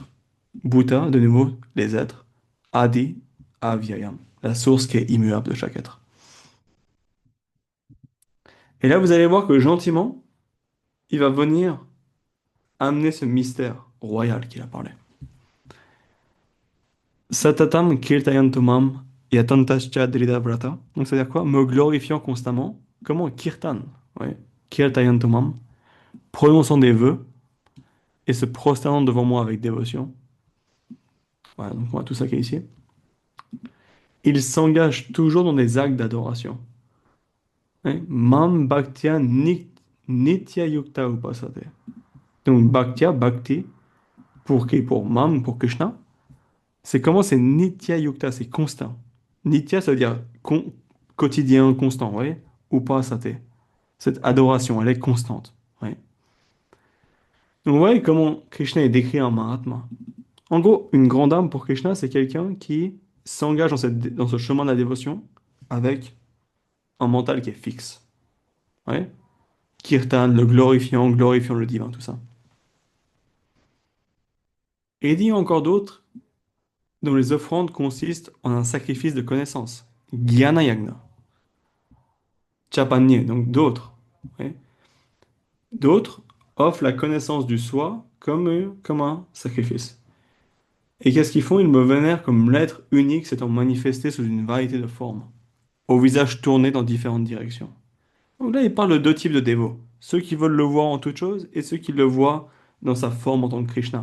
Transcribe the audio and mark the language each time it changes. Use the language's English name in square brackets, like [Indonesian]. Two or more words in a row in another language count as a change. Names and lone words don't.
[French] Bhuta, de nouveau, les êtres. [Sanskrit] Adi, Avyayam, [French] la source qui est immuable de chaque être. Et là, vous allez voir que gentiment, il va venir amener ce mystère royal qu'il a parlé. [Sanskrit] Satatam kirtayantumam yatantascha vrata. [French] Donc, c'est-à-dire quoi? Me glorifiant constamment. Comment? Kirtan. Oui. Kirtayantumam. Prononçant des vœux et se prosternant devant moi avec dévotion. Voilà, donc moi, tout ça qui est ici. Il s'engage toujours dans des actes d'adoration. Hein? [Sanskrit] Mam bhaktya nitya yukta upasate. [French] Donc, bhaktya, bhakti, pour qui? Pour Mam, pour Krishna. C'est comment? C'est [Sanskrit] nitya yukta, [French] c'est constant. Nitya, ça veut dire quotidien, constant, vous voyez? Upasate. Cette adoration, elle est constante. Oui. Donc, vous voyez comment Krishna est décrit en Mahatma. En gros, une grande âme pour Krishna, c'est quelqu'un qui s'engage dans ce chemin de la dévotion avec un mental qui est fixe. Ouais. Kirtan, le glorifiant, glorifiant le divin, tout ça. Et il dit encore d'autres dont les offrandes consistent en un sacrifice de connaissance. [Sanskrit] Jnana yagna. Chapanye, [French] donc d'autres. Ouais. D'autres offrent la connaissance du soi comme un sacrifice. Et qu'est-ce qu'ils font? Ils me vénèrent comme l'être unique s'étant manifesté sous une variété de formes, au visage tourné dans différentes directions. Donc là, il parle de deux types de dévots. Ceux qui veulent le voir en toute chose et ceux qui le voient dans sa forme en tant que Krishna.